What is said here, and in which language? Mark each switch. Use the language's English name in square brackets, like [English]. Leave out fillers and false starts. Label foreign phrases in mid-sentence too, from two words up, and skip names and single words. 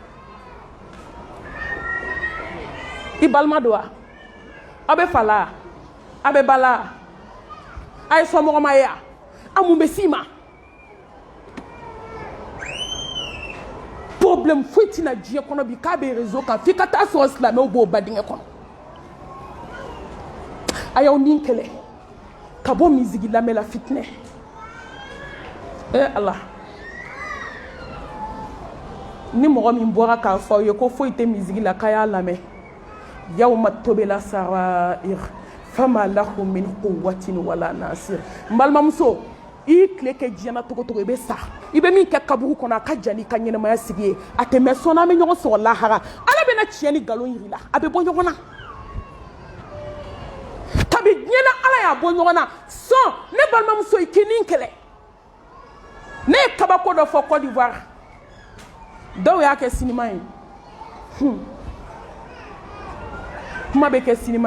[Bambara] i balima don wa aw bɛ fa la aw bɛ ba la a ye somɔgɔma ye a mun bɛ s'i ma problème foyi tɛna diɲɛ kɔnɔ bi k'a bɛ réseau kan f'i ka taa sɔrɔ silamɛw b'o ba dingɛ kɔnɔ a y'aw nin kɛlɛ ka bɔ misigi lamɛn la fitinɛ ala ni mɔgɔ min bɔra k'a fɔ aw ye ko foyi tɛ misigi la k'a y'a lamɛn [Arabic] yawma tobela sarair fama lahu min quwwatin wala nasir [Bambara] n balimamuso i tile kɛ diɲɛna togo togo i bɛ sa i bɛ min kɛ kaburu kɔnɔ a ka jan n'i ka ɲɛnamaya sigi ye a tɛ mɛn sɔnna an bɛ ɲɔgɔn sɔrɔ lahara ala bɛna tiɲɛ ni nkalon yir'i la a bɛ bɔ ɲɔgɔn na kabi diɲɛna ala y'a bɔ ɲɔgɔn na sɔn ne balimamuso i k'i nin kɛlɛ ne ye kabako dɔ fɔ Côte d'Ivoire dɔw y'a kɛ sinima ye kuma bɛ kɛ sinima